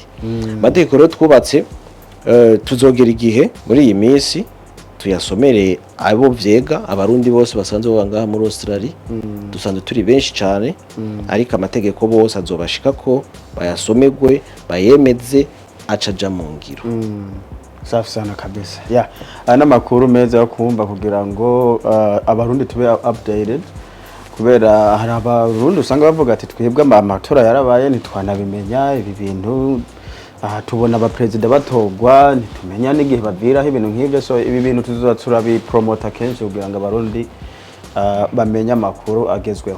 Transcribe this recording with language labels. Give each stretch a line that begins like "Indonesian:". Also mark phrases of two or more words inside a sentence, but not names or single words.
Rundi: Mategeko rero twubatse tuzogera igihe muri iyi minsi tuyasomere abo vyega abarundi bose basanzwe bangaha muri Australia dusanzwe turi benshi cyane ariko amategeko bose azobashika ko bayasomerwe bayemeze acaja mu ngiro.
Swahili: Safi sana kabisa.
Rundi: N'amakuru meza yo kumva kugira ngo abarundi tube updated kubera hari abarundi usanga bavuga ati twebwe amatora yarabaye ntitwanabimenya ibi bintu tubona abapresident batogwa ntitumenya n'igihe baviraho ibintu nk'ibyo so ibi bintu tuzoza turabipromota kenshi kugira ngo abarundi bamenye amakuru agezweho.